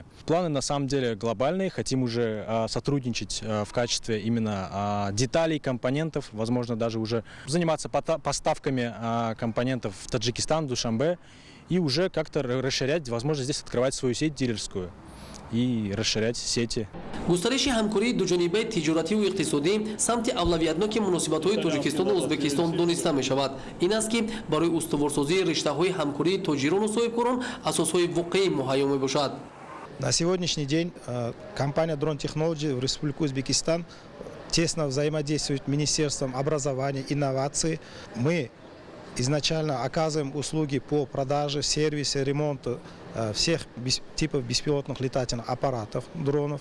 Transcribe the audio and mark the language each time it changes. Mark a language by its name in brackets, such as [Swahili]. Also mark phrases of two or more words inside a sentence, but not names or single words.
[Russian] Планы на самом деле глобальные, хотим уже сотрудничать в качестве именно деталей, компонентов, возможно даже уже заниматься поставками компонентов в Таджикистан, в Душанбе, и уже как-то расширять, возможно здесь открывать свою сеть дилерскую и расширять сети. [Tajik] густариши ҳамкории дуҷонибаи тиҷоративу иқтисодӣ самти авлавиятноки муносибатҳои Тоҷикистону Узбекистон дониста мешавад. Ин аст ки барои устуворсозии риштаҳои ҳамкории тоҷирону соҳибкорон асосҳои воқеӣ муҳайё мебошад. [Russian] На сегодняшний день компания Drone Technology в Республике Узбекистан тесно взаимодействует с Министерством образования и инноваций. Мы изначально оказываем услуги по продаже, сервисе, ремонту всех типов беспилотных летательных аппаратов, дронов.